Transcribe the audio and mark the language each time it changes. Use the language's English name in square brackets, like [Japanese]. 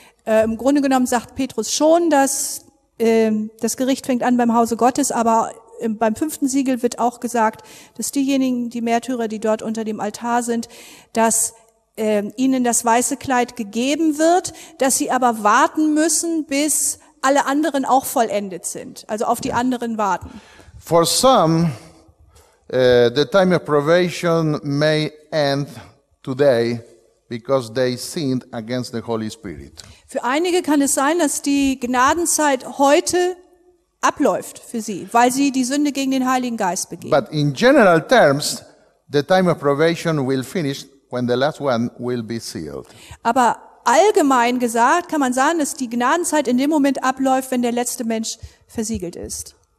[German] Im Grunde genommen sagt Petrus schon, dass das Gericht fängt an beim Hause Gottes, aber beim fünften Siegel wird auch gesagt, dass diejenigen, die Märtyrer, die dort unter dem Altar sind, dass ihnen das weiße Kleid gegeben wird, dass sie aber warten müssen, bis alle anderen auch vollendet sind, also auf die anderen warten. [English] For some, the time of probation may end today, because they sinned against the Holy Spirit. [German] Für einige kann es sein, dass die Gnadenzeit heute abläuft für sie, weil sie die Sünde gegen den Heiligen Geist begehen. [English] But in general terms, the time of probation will finish when the last one will be sealed. [German] Aber allgemein gesagt kann man sagen, dass die Gnadenzeit in dem Moment abläuft, wenn der letzte Mensch versiegelt ist.